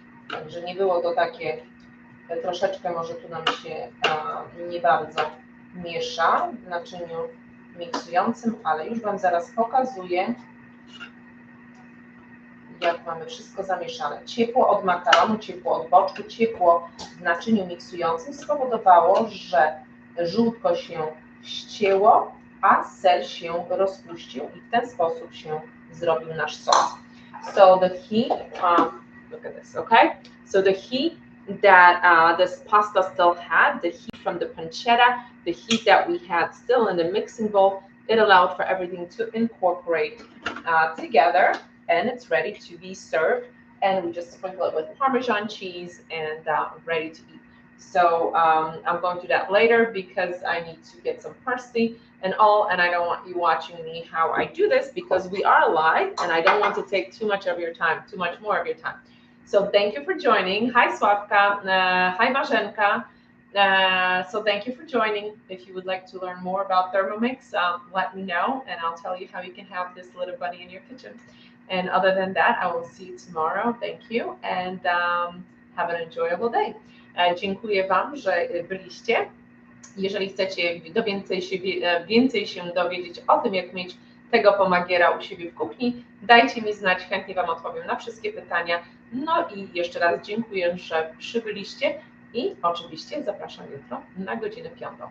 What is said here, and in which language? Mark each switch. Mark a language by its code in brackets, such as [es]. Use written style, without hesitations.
[pl] Także nie było to takie, troszeczkę może tu nam się nie bardzo miesza w naczyniu miksującym, ale już Wam zaraz pokazuję, jak mamy wszystko zamieszane. Ciepło od makaronu, ciepło od boczku, ciepło w naczyniu miksującym spowodowało, że żółtko się ścięło, a ser się rozpuścił i w ten sposób się zrobił nasz sos. [en] So the heat, look at this, okay? So the heat that this pasta still had, the heat from the pancetta, the heat that we had still in the mixing bowl, it allowed for everything to incorporate together, and it's ready to be served. And we just sprinkle it with Parmesan cheese and ready to eat. So I'm going to do that later because I need to get some parsley and all, and I don't want you watching me how I do this because we are live and I don't want to take too much of your time, too much more of your time. So thank you for joining. Hi Sławka, hi Marzenka. So thank you for joining. If you would like to learn more about Thermomix, let me know and I'll tell you how you can have this little bunny in your kitchen. And other than that, I will see you tomorrow. Thank you and have an enjoyable day. [pl] Dziękuję Wam, że byliście. Jeżeli chcecie więcej się dowiedzieć o tym, jak mieć tego pomagiera u siebie w kuchni, dajcie mi znać, chętnie Wam odpowiem na wszystkie pytania. No i jeszcze raz dziękuję, że przybyliście i oczywiście zapraszam jutro na godzinę 5.